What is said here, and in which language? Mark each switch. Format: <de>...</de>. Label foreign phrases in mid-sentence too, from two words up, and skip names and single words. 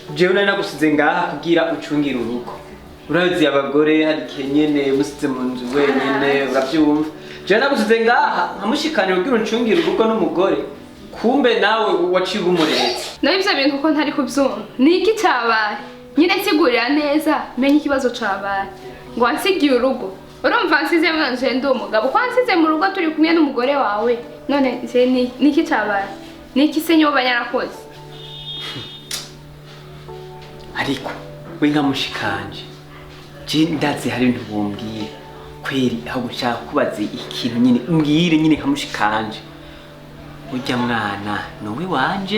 <rn>jewe nari nagusize ngaha kugira ucungire urugo urazi abagore hari kenyene musize mu nzu wenyene uravyumva jewe nagusize ngaha nkamushikanira kugira uncungire urugo n'umugore kumbe nawe waciye umuretse nawe ivyo bintu uko ntari kuvyumva niki cabaye nyine nsigurira neza menye ikibazo cabaye ngo wansigiye urugo urumva nsize mu nzu ndi umugabo ko wansize mu rugo turi kumwe n'umugore wawe none niki cabaye niki se nyoba yarakoze ariko we nkamushikanje je ndazi hari ibintu bumbwira kweri aho gushaka kubaza ikintu nyine umbwire nyine nkamushikanje urya mwana nowe wanje</rn>